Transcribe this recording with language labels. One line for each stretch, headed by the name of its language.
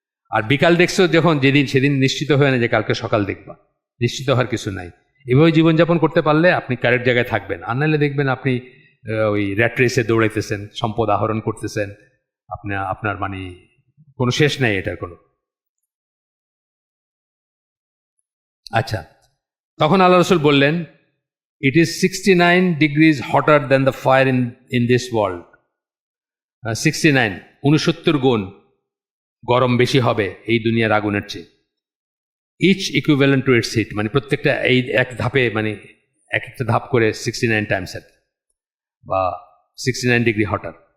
Bangla: আর বিকাল দেখছো যখন, সেদিন নিশ্চিত হয়ে না যে কালকে সকাল দেখবা, নিশ্চিত হওয়ার কিছু নাই। এভাবে জীবনযাপন করতে পারলে আপনি কারেক্ট জায়গায় থাকবেন। আর নাহলে দেখবেন আপনি ওই র্যাট রেসে দৌড়াইতেছেন, সম্পদ আহরণ করতেছেন, আপনার মানে কোনো শেষ নাই এটার কোনো। আচ্ছা, তখন আল্লাহ রসুল বললেন,
English: It is 69 degrees hotter than the fire in this world.
Bangla: 69 গুণ গরম বেশি হবে এই দুনিয়ার আগুনের চেয়ে।
English: each equivalent to its heat,
Bangla: মানে প্রত্যেকটা এই এক ধাপে, মানে এক একটা ধাপ করে 69 টাইমস আর, বা 69 ডিগ্রি হটার।